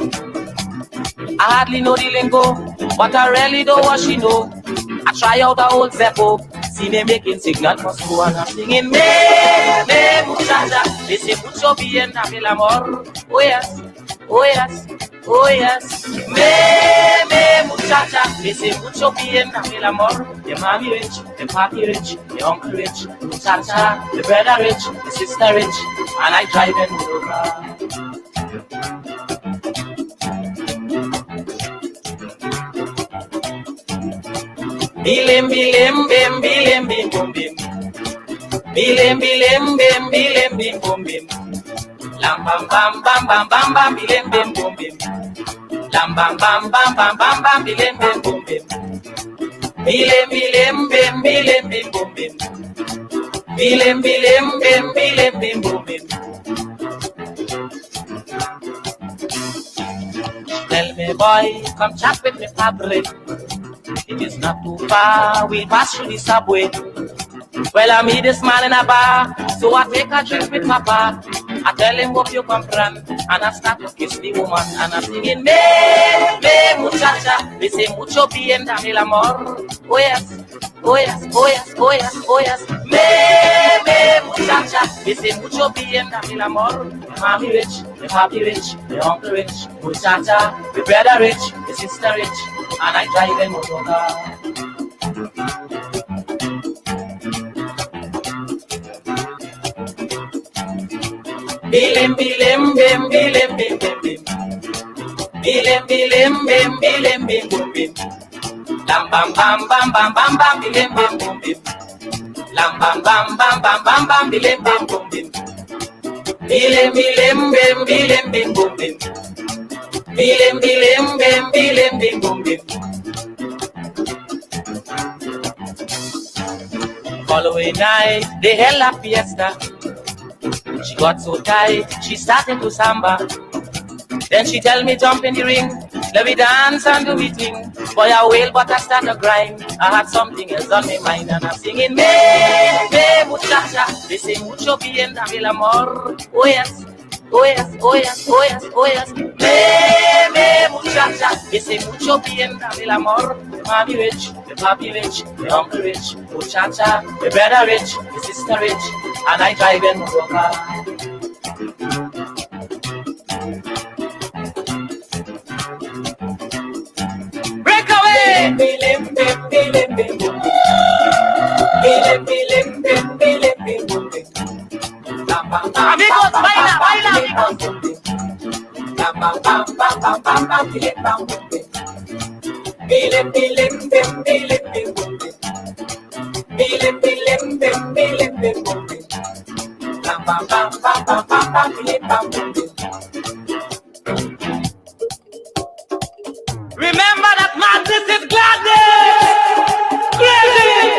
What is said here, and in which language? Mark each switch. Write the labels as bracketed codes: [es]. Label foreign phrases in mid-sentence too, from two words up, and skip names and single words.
[en] I hardly know the lingo, but I really know what she know. I try out the old Zeppo, see me making signal for school and I'm singing [es] me muchacha, dice mucho bien a mi amor. [en] Oh yes, oh yes, oh yes. [es] Me muchacha, dice mucho bien a mi amor. [en] The mommy rich, the papi rich, the uncle rich, muchacha, the brother rich, the sister rich, and I drive them over. Bilim bilim bim bilim bim bum bim. Bilim bilim bim bilim bim bum bim. Lam bam bam bam bam bam bam bilim bim bum bim. Lam bam bam bam bam bam bam bilim bim bum bim. Bilim bilim bim bilim bim bum bim. Bilim bilim bim bilim bim bum bim. Tell me boy, come chat with me fabric. It is not too far, we pass through the subway. Well, I meet this man in a bar, so I take a drink with my pa. I tell him what you come from, and I start to kiss the woman, and I'm singing, [es] me muchacha, [en] me say [es] mucho bien, dame el amor. [en] Oh yes, oh yes, oh yes, oh yes, oh yes. [es] Me muchacha, [en] me say [es] mucho bien, dame el amor. [en] The mommy rich, the papi rich, the uncle rich, muchacha, the brother rich, the sister rich, and I drive a motor car. Bilim bilim bim bilim bim bim bim. Bilim bilim bim bilim bim bim bim. Lam bam bam bam bam bam bam bilim bim bim bim. Lam bam bam bam bam bam bam bilim bim bim bim. Bilim bilim bim bilim bim bim bim. Bilim bilim bim bilim bim bim bim. Following night, they held a fiesta. She got so tight, she started to samba. Then she tell me jump in the ring, let me dance and do me thing. Boy I wail but I start to grind. I had something else on my mind and I'm singing [es] me muchacha, [en] they say [es] mucho bien dame el amor. [en] Oh yes, oh yes, oh yes, oh yes, oh yes. Me muchacha, they say mucho bien dame el amor. The mommy rich, the papi rich, the uncle rich, muchacha, the brother rich, the sister rich, and I drive in motor car. Break away! Bilim bim bilim bim bim. Bilim bilim bim bilim bim bim bim. [es] Amigos, baila, baila, amigos. Bam bam bam bam bam bam bam bilim bam bim bim. Bilim bilim bim bilim bim bim bim. Bilim bilim bim bilim bim bim bim. Bam bam bam bam bam bam bam bilim bam bim bim. [en] Remember that madness is gladness. Crazy.